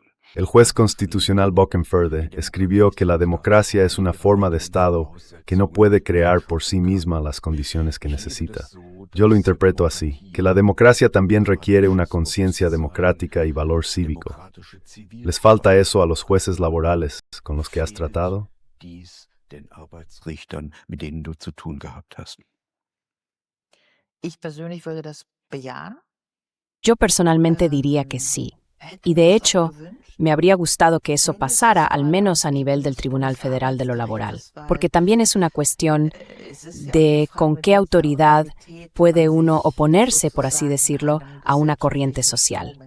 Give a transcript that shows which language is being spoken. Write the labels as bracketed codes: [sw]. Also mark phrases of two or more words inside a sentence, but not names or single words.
[es] El juez constitucional Bockenförde escribió que la democracia es una forma de Estado que no puede crear por sí misma las condiciones que necesita. Yo lo interpreto así, que la democracia también requiere una conciencia democrática y valor cívico. ¿Les falta eso a los jueces laborales con los que has tratado? [de] Dies den Arbeitsrichtern, mit denen du zu tun gehabt hast. Ich persönlich würde das bejahen. [es] Yo personalmente diría que sí. Y de hecho, me habría gustado que eso pasara al menos a nivel del Tribunal Federal de lo Laboral, porque también es una cuestión de con qué autoridad puede uno oponerse, por así decirlo, a una corriente social.